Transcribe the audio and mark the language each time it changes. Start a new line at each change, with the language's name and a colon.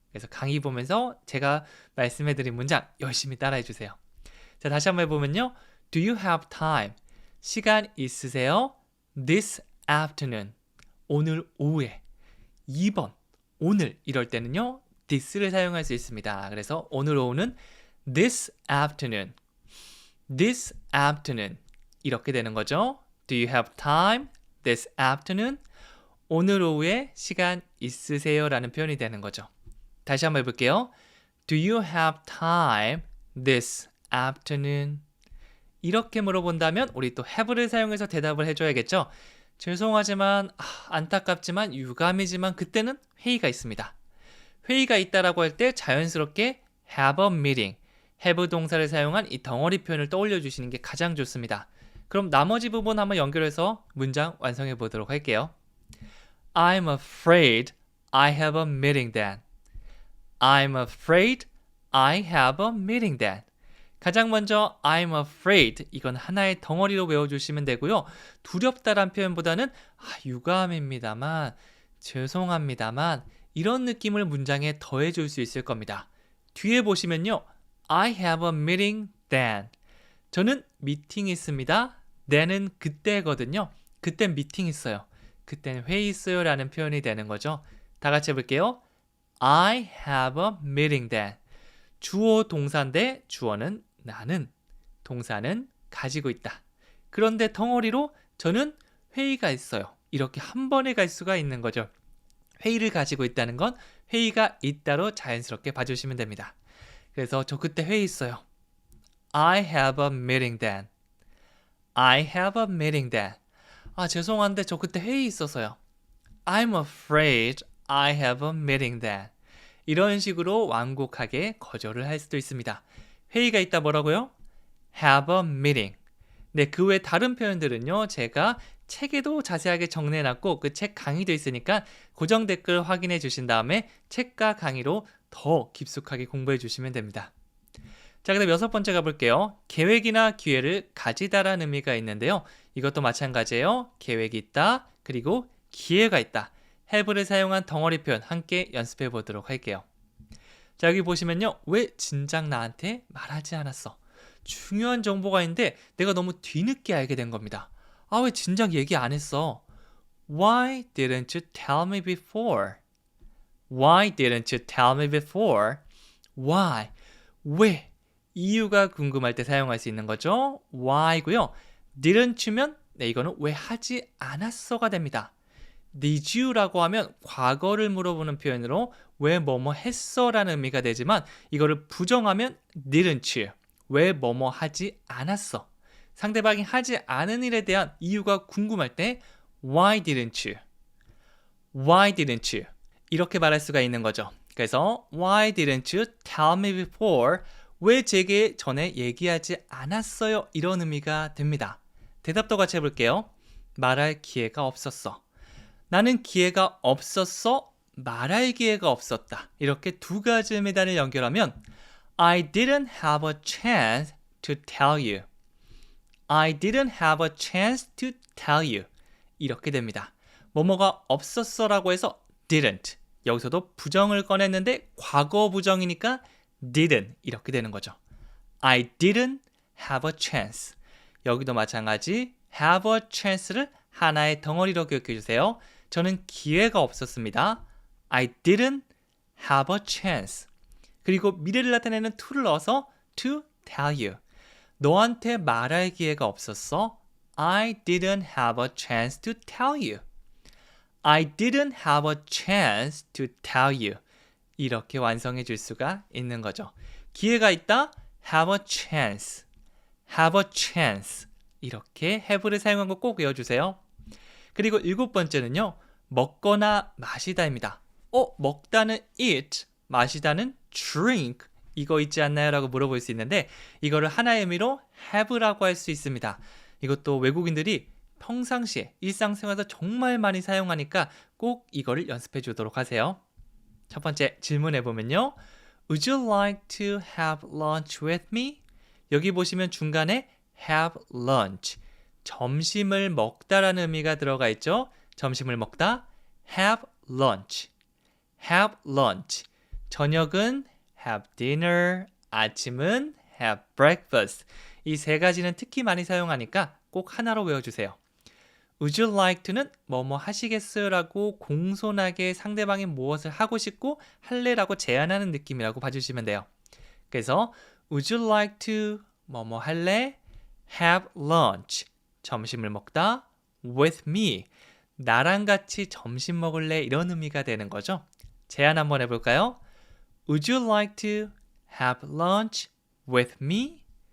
Korean: 그래서 강의 보면서 제가 말씀해드린 문장 열심히 따라해 주세요. 자, 다시 한번 해보면요.
English: Do you have time?
Korean: 시간 있으세요?
English: This afternoon.
Korean: 오늘 오후에. 2번. 오늘 이럴 때는요. this를 사용할 수 있습니다. 그래서 오늘 오후는
English: this afternoon. This afternoon.
Korean: 이렇게 되는 거죠.
English: Do you have time this afternoon?
Korean: 오늘 오후에 시간 있으세요? 라는 표현이 되는 거죠. 다시 한번 해볼게요.
English: Do you have time this afternoon?
Korean: 이렇게 물어본다면 우리 또 have를 사용해서 대답을 해줘야겠죠. 죄송하지만 안타깝지만 유감이지만 그때는 회의가 있습니다. 회의가 있다라고 할 때 자연스럽게
English: have a meeting,
Korean: have 동사를 사용한 이 덩어리 표현을 떠올려 주시는 게 가장 좋습니다. 그럼 나머지 부분 한번 연결해서 문장 완성해 보도록 할게요.
English: I'm afraid I have a meeting then. I'm afraid I have a meeting then.
Korean: 가장 먼저
English: I'm afraid
Korean: 이건 하나의 덩어리로 외워주시면 되고요. 두렵다란 표현보다는 유감입니다만, 죄송합니다만 이런 느낌을 문장에 더해줄 수 있을 겁니다. 뒤에 보시면요.
English: I have a meeting then.
Korean: 저는 미팅이 있습니다. then은 그때거든요. 그땐 미팅 있어요. 그땐 회의 있어요 라는 표현이 되는 거죠. 다 같이 해볼게요.
English: I have a meeting then.
Korean: 주어 동사인데 주어는 나는, 동사는 가지고 있다. 그런데 덩어리로 저는 회의가 있어요. 이렇게 한 번에 갈 수가 있는 거죠. 회의를 가지고 있다는 건 회의가 있다로 자연스럽게 봐주시면 됩니다. 그래서 저 그때 회의 있어요.
English: I have a meeting then. I have a meeting then.
Korean: 죄송한데 저 그때 회의 있어서요.
English: I'm afraid I have a meeting then.
Korean: 이런 식으로 완곡하게 거절을 할 수도 있습니다. 회의가 있다 뭐라고요?
English: have a meeting.
Korean: 네, 그 외 다른 표현들은요. 제가 책에도 자세하게 정리해놨고 그 책 강의도 있으니까 고정 댓글 확인해 주신 다음에 책과 강의로 더 깊숙하게 공부해 주시면 됩니다. 자, 그다음 6번째 가볼게요. 계획이나 기회를 가지다라는 의미가 있는데요. 이것도 마찬가지예요. 계획이 있다, 그리고 기회가 있다. have를 사용한 덩어리 표현 함께 연습해 보도록 할게요. 자, 여기 보시면요. 왜 진작 나한테 말하지 않았어? 중요한 정보가 있는데 내가 너무 뒤늦게 알게 된 겁니다. 왜 진작 얘기 안 했어?
English: Why didn't you tell me before? Why didn't you tell me before? Why?
Korean: 왜? 이유가 궁금할 때 사용할 수 있는 거죠. why고요. didn't면 이거는 왜 하지 않았어가 됩니다. Did you라고 하면 과거를 물어보는 표현으로 왜 뭐뭐 했어 라는 의미가 되지만 이거를 부정하면 didn't you, 왜 뭐뭐 하지 않았어. 상대방이 하지 않은 일에 대한 이유가 궁금할 때
English: Why didn't you? Why didn't you?
Korean: 이렇게 말할 수가 있는 거죠. 그래서
English: Why didn't you tell me before?
Korean: 왜 제게 전에 얘기하지 않았어요? 이런 의미가 됩니다. 대답도 같이 해볼게요. 말할 기회가 없었어. 나는 기회가 없었어. 말할 기회가 없었다. 이렇게 두 가지 의미단을 연결하면
English: I didn't have a chance to tell you. I didn't have a chance to tell you.
Korean: 이렇게 됩니다. 뭐뭐가 없었어라고 해서 didn't. 여기서도 부정을 꺼냈는데 과거 부정이니까 didn't 이렇게 되는 거죠.
English: I didn't have a chance.
Korean: 여기도 마찬가지
English: have a chance
Korean: 를 하나의 덩어리로 기억해 주세요. 저는 기회가 없었습니다.
English: I didn't have a chance.
Korean: 그리고 미래를 나타내는 to를 넣어서 to tell you. 너한테 말할 기회가 없었어.
English: I didn't have a chance to tell you. I didn't have a chance to tell you.
Korean: 이렇게 완성해 줄 수가 있는 거죠. 기회가 있다.
English: have a chance. have a chance.
Korean: 이렇게 have를 사용한 거 꼭 외워주세요. 그리고 7번째는요. 먹거나 마시다입니다. 먹다는 eat, 마시다는 drink. 이거 있지 않나요? 라고 물어볼 수 있는데 이거를 하나의 의미로 have라고 할 수 있습니다. 이것도 외국인들이 평상시에 일상생활에서 정말 많이 사용하니까 꼭 이거를 연습해 주도록 하세요. 첫 번째 질문해 보면요.
English: Would you like to have lunch with me?
Korean: 여기 보시면 중간에 have lunch, 점심을 먹다라는 의미가 들어가 있죠. 점심을 먹다,
English: have lunch, have lunch.
Korean: 저녁은
English: have dinner,
Korean: 아침은
English: have breakfast.
Korean: 이 세 가지는 특히 많이 사용하니까 꼭 하나로 외워주세요.
English: Would you like to
Korean: 는 뭐뭐 하시겠어요? 라고 공손하게 상대방이 무엇을 하고 싶고 할래라고 제안하는 느낌이라고 봐주시면 돼요. 그래서
English: Would you like to
Korean: 뭐뭐 할래?
English: Have lunch.
Korean: 점심을 먹다.
English: With me.
Korean: 나랑 같이 점심 먹을래? 이런 의미가 되는 거죠. 제안 한번 해볼까요?
English: Would you like to have lunch with me?